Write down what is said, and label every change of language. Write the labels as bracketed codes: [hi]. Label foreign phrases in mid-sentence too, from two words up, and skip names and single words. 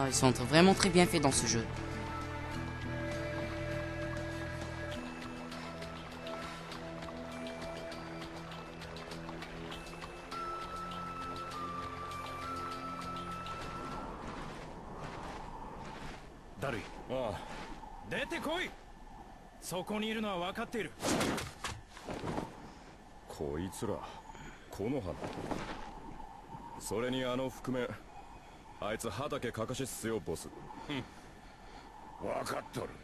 [fr] Ils sont vraiment très bien faits dans ce jeu. [ja] Darui。ああ、出てこい。そこにいるのは分かっている。こいつら、木の葉。それにあの覆面、あいつ畑かかしっすよボス。分かっとる。